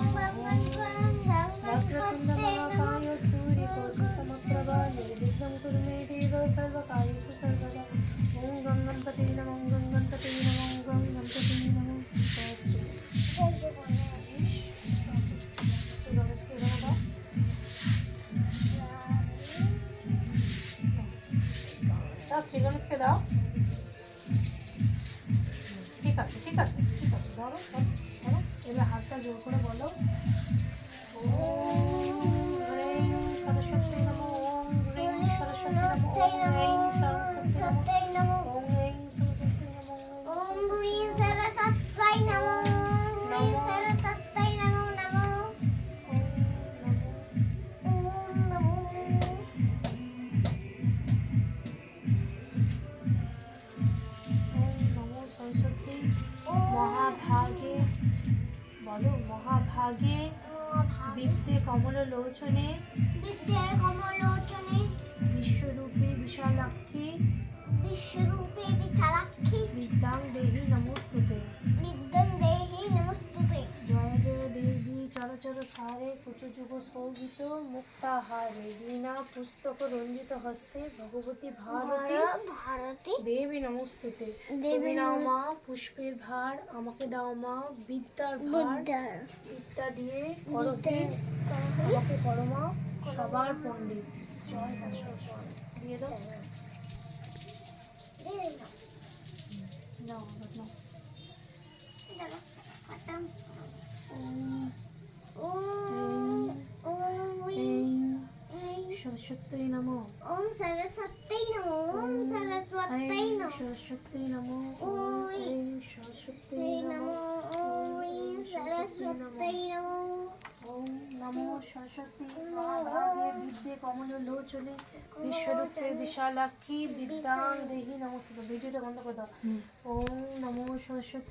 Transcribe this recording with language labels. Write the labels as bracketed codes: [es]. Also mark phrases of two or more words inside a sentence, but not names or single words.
[sa] वक्रतुंड महाकाय सूर्यकोटि समप्रभा निर्विघ्नं कुरु मे देव सर्वकार्येषु सर्वदा। ओम गणपतये नमः। ओम गणपतये नमः। ओम गणपतये नमः। [bn] श्री गणेश के दादा শ্রী গণেশকে দাও। ঠিক আছে ঠিক আছে ঠিক আছে ধরো ধরো ধরো। এবার হাতটা জোর করে বলো [sa] ওম হ্রিং সরস্বতী নমঃ। ওম হ্রিং সরস্বতী নমঃ। ওম হ্রিং সরস্বতী নমঃ। ওম হ্রিং সরস্বতী নমঃ। ओम ह्रीं सरस्वत्यै नमो ह्रीं सरस्वत्यै नमो नमो ओम नमो ওম নমো সরস্বতী মহাভাগে বলো মহাভাগে বিদ্যে কমললোচনে विद्या कमलोचने বিশ্বরূপে বিশালাক্ষী विश्वरूपे विशालाक्षी বিদ্যাং দেহি নমস্তুতে। विद्यं देहि नमस्तुते জয় জয় দেবী চরচর সারে কুচযুগ শোভিত মুক্তাহারে বীণা পুস্তক রঞ্জিত হস্তে ভগবতী ভারতী भारती দেবী নমস্তুতে। দেবী [bn] তুমি নাও মা পুষ্পের ভার, আমাকে দাও মা বিদ্যার ভার। [sa] विद्या [bn] বিদ্যা দিয়ে করতে আমাকে করো মা সবার পণ্ডিত। জয় দাসর জয় দিয়ে দাও। নাও নাও। [sa] সরস্বতী নমঃ। ओम सरस्वती नमो ओम सरस्वती नमो সরস্বতী নমঃ। ওম সরস্বতী नमो নমঃ। ओम सरस्वती नमो ওম নমো সরস্বতী মহাভাগে বিদ্যে কমললোচনে বিশ্বরূপে বিশালাক্ষী বিদ্যাং দেহি নমস্তুতে। [bn] ভিডিওটা বন্ধ করে দাও। [sa] ওম নমো সরস্বতী